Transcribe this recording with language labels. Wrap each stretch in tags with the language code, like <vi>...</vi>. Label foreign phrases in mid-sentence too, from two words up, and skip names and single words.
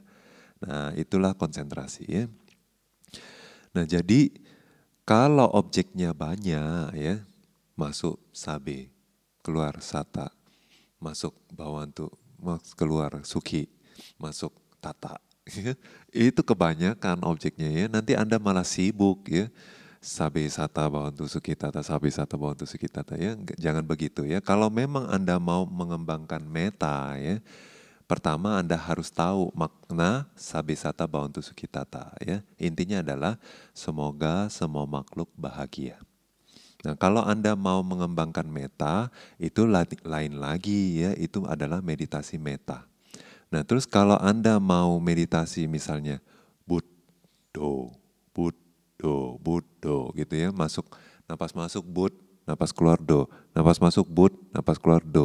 <id>Nah itulah konsentrasi ya. Nah jadi kalau objeknya banyak ya, masuk sabe, keluar sata, masuk bawantu, keluar suki, masuk tata. Itu kebanyakan objeknya ya, nanti Anda malah sibuk ya.</id> <pi>Sabe sata bawantu suki tata, sabe sata bawantu suki tata</pi> <id>ya, jangan begitu ya. Kalau memang Anda mau mengembangkan meta ya, pertama Anda harus tahu makna</id> <pi>sabe sata bawantu suki tata</pi> <id>ya. Intinya adalah semoga semua makhluk bahagia. Nah, kalau Anda mau mengembangkan meta, itu lain lagi ya, itu adalah meditasi meta. Nah, terus kalau Anda mau meditasi misalnya Buddho, Buddho, Buddho gitu ya, napas masuk Bud, napas keluar Do, napas masuk Bud, napas keluar Do.</id>